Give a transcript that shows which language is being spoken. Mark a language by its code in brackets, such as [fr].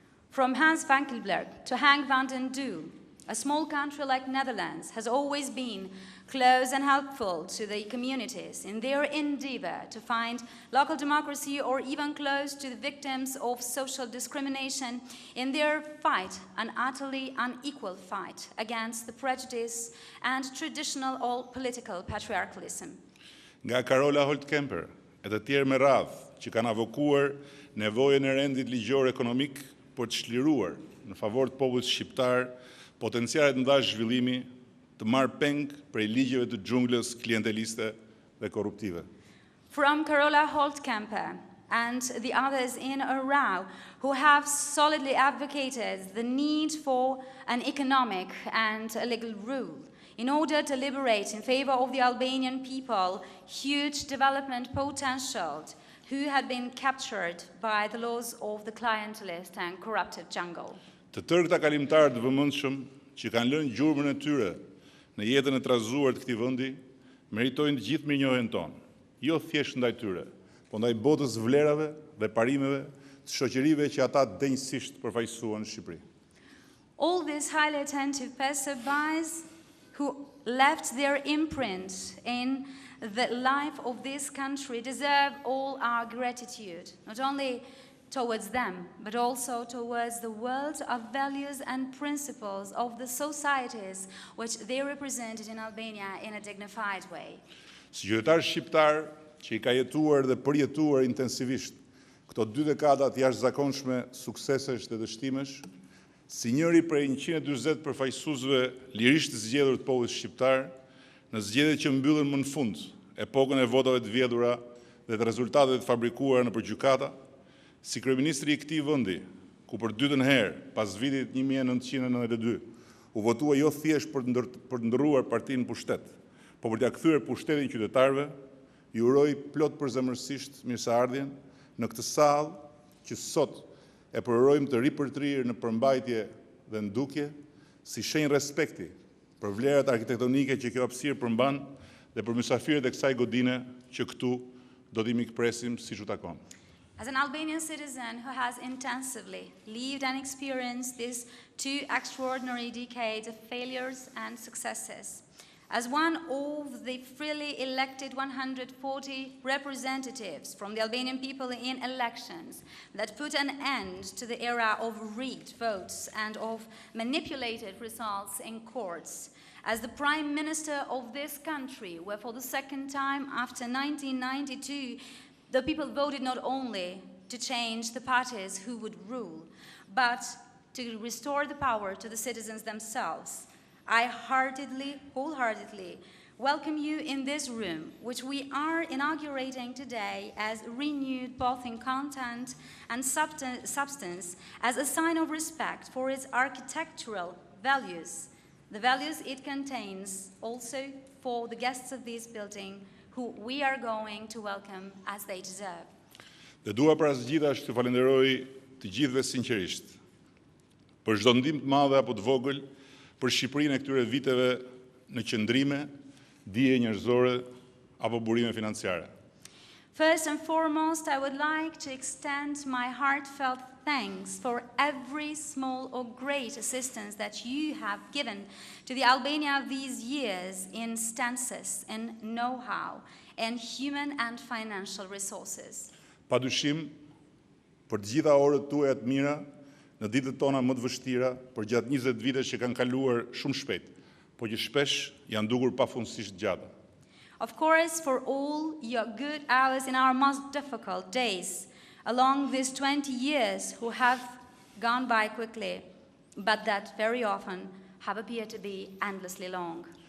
[en] From Hans Blankenberg to Henk van den Dol, a small country like Netherlands has always been close and helpful to the communities in their endeavor to find local democracy or even close to the victims of social discrimination in their fight, an utterly unequal fight against the prejudice and traditional or political patriarchalism. [sq] Nga Carola Holt-Kemper e të tjerë me radhë që kanë avokuar nevojën e rendit ligjor ekonomik për të çliruar në favor të popullit shqiptar potencialet nda zhvillimi të marrë peng prej ligjeve të xhunglës klienteliste dhe korruptive. [en] From Carola Holt-Kemper and the others in a row who have solidly advocated the need for an economic and a legal rule in order to liberate in favor of the Albanian people huge development potential who had been captured by the laws of the clientelist and corrupted jungle. [sq] Të tërë këta kalimtarë të vëmendshëm që kanë lënë gjurmën e tyre në jetën e trazuar të këtij vendi, meritojnë të gjithë mirënjohjen tonë, jo thjesht ndaj tyre, por ndaj botës vlerave dhe parimeve të shoqërive që ata denjësisht përfaqësuan në Shqipëri. [en] All these highly attentive passerbys who left their imprint in the life of this country deserve all our gratitude, not only towards them, but also towards the world of values and principles of the societies which they represented in Albania in a dignified way. [sq] Si qytetar shqiptar që I ka jetuar dhe përjetuar intensivisht këto 2 dekada të jashtëzakonshme suksesesh dhe dështimesh, si njëri prej 140 përfaqësuesve lirisht të zgjedhur të popullit shqiptar, në zgjedhjet që mbyllën më në fund epokën e votave të vjedhura dhe të rezultateve të fabrikuara nëpër gjykata, si kryeministri I këtij vendi, ku për dytën herë pas vitit 1992 u votua jo thjesht për të ndërruar partinë në pushtet, por për t'ia kthyer pushtetin qytetarëve, ju uroj plot përzemërsisht mirëseardhjen në këtë sallë që sot e përorojmë të ripërtrirë në përmbajtje dhe ndukje si shenjë respekti për vlerat arkitektonike që kjo hapësirë përmban dhe për mysafirët e kësaj godine që këtu do t'i mikpresim siç u takon. [en] As an Albanian citizen who has intensively lived and experienced these 2 extraordinary decades of failures and successes, as one of the freely elected 140 representatives from the Albanian people in elections that put an end to the era of rigged votes and of manipulated results in courts, as the Prime Minister of this country, where for the second time after 1992, the people voted not only to change the parties who would rule, but to restore the power to the citizens themselves. I wholeheartedly welcome you in this room, which we are inaugurating today as renewed both in content and substance, as a sign of respect for its architectural values, the values it contains also for the guests of this building, who we are going to welcome as they deserve. [sq] Dhe dua para së gjithashtu të falenderoj të gjithëve sinqerisht për çdo ndihmë të madhe apo të vogël për Shqipërinë e këtyre viteve në qëndrime, dije njerëzore apo burime financiare. [en] First and foremost, I would like to extend my heartfelt thanks for every small or great assistance that you have given to the Albania of these years in stances, in know-how, and human and financial resources. [sq] Padyshim, për të gjitha orët tuaja të mira, në ditët tona më të vështira, për gjatë 20 vitesh që kanë kaluar shumë shpejt, por që shpesh janë dukur pafundësisht gjata. [en] Of course, for all your good hours in our most difficult days, along these 20 years who have gone by quickly, but that very often have appeared to be endlessly long.